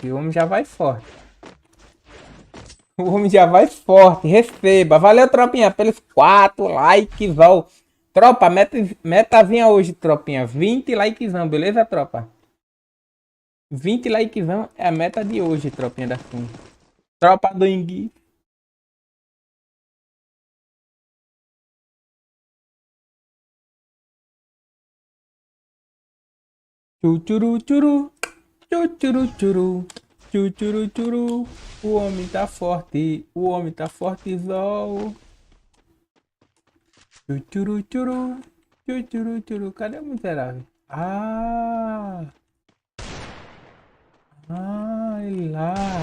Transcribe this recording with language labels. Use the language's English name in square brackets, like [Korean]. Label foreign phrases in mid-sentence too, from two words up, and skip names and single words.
[Portuguese] O homem já vai forte. O homem já vai forte. Receba. Valeu, tropinha, pelos 4 likes, ó. Tropa, metazinha hoje, tropinha. 20 likezão, beleza, tropa? 20 likezão é a meta de hoje, tropinha da Sim. Tropa do Ingui. Chuchuru, churu. Chuchuru, churu. Chuchuru, churu. O homem tá forte. O homem tá fortezão. Chuchuru, churu. Chuchuru, churu. Cadê o miserável? Ele lá.